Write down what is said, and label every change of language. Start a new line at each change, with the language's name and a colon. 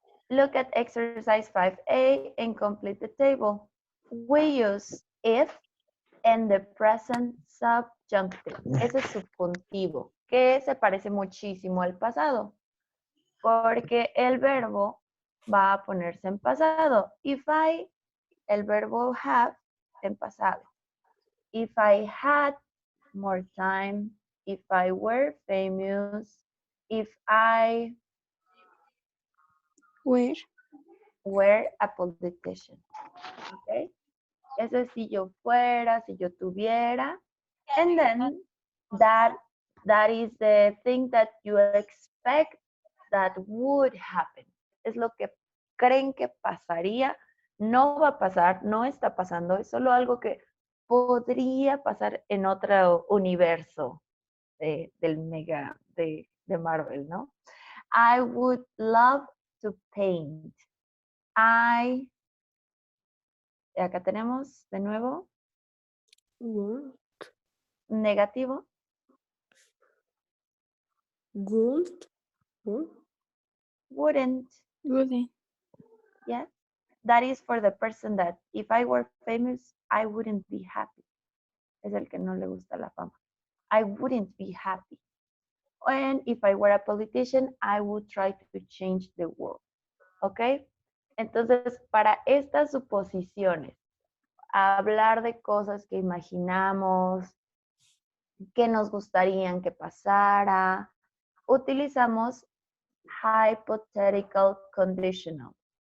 English: Look at exercise 5A and complete the table. We use if and the present subjunctive.
Spanish: Ese es subjuntivo, que se parece muchísimo al pasado, porque el verbo va a ponerse en pasado.
English: If I,
Spanish: el verbo have, en pasado.
English: If I had more time, if I were famous, if I were a politician. Okay?
Spanish: Eso es si yo fuera, si yo tuviera.
English: And then that is the thing that you expect that would happen.
Spanish: Es lo que creen que pasaría. No va a pasar, no está pasando. Es solo algo que podría pasar en otro universo del mega de Marvel, ¿no?
English: I would love to paint.
Spanish: Acá tenemos de nuevo. Negativo.
English: Would. Wouldn't. Yes. That is for the person that if I were famous, I wouldn't be happy.
Spanish: Es el que no le gusta la fama.
English: I wouldn't be happy. And if I were a politician, I would try to change the world.
Spanish: ¿Ok? Entonces, para estas suposiciones, hablar de cosas que imaginamos, que nos gustarían que pasara, utilizamos hypothetical conditional.